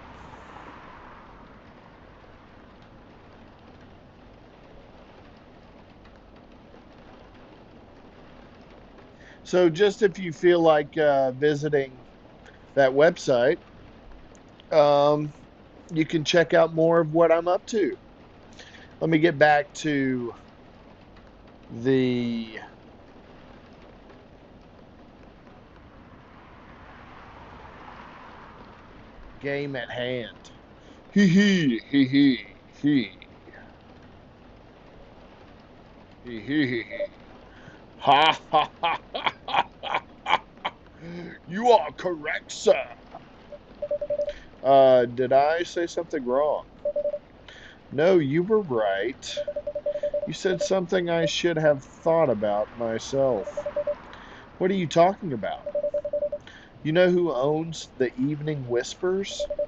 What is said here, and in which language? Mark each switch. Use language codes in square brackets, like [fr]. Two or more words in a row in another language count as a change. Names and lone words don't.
[en] So just if you feel like visiting that website, um, you can check out more of what I'm up to. Let me get back to the game at hand. Hee hee hee hee hee hee hee hee hee. Ha ha ha ha ha ha. You are correct, sir. Did I say something wrong? No, you were right. You said something I should have thought about myself. What are you talking about? You know who owns the Evening Whispers?